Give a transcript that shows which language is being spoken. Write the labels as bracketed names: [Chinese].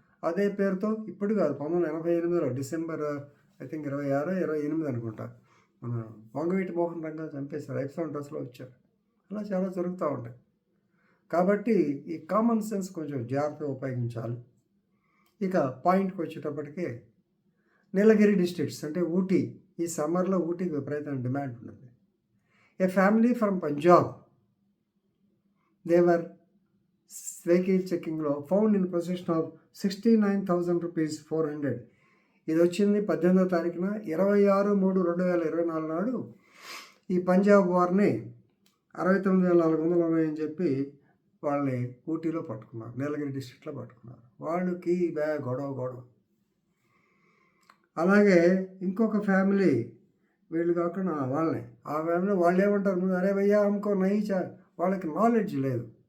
[Telugu] అదే పేరుతో ఇప్పుడు కాదు, 1988లో డిసెంబర్ 26, 28 అనుకుంటా, మన వంగవీటి మోహన్ రంగా చంపేశారు, అయ్యప్ప స్వామి డ్రెస్లో వచ్చారు. అలా చాలా జరుగుతూ ఉంటాయి. కాబట్టి ఈ కామన్ సెన్స్ కొంచెం జాగ్రత్తగా ఉపయోగించాలి. ఇక పాయింట్కి వచ్చేటప్పటికే, నీలగిరి డిస్ట్రిక్ట్స్ అంటే ఊటీ, ఈ సమ్మర్లో ఊటీకి విపరీతమైన డిమాండ్ ఉంటుంది. [English] A family from Punjab, they were vehicle checking లో found in possession of 69,000 rupees 400. [Telugu] ఇది వచ్చింది 18వ తారీఖున 26/3/2024 నాడు. ఈ పంజాబ్ వారిని 69,400 ఉన్నాయని చెప్పి వాళ్ళని ఊటీలో పట్టుకున్నారు, నీలగిరి డిస్ట్రిక్ట్లో పట్టుకున్నారు. వాళ్ళకి గొడవ. అలాగే ఇంకొక ఫ్యామిలీ, వీళ్ళు కాకుండా వాళ్ళని, ఆ ఫ్యామిలీ వాళ్ళు ఏమంటారు ముందు, [Hindi] అరే భయ్యా అమ్ముకో నహీ చా, [Telugu] వాళ్ళకి నాలెడ్జ్ లేదు.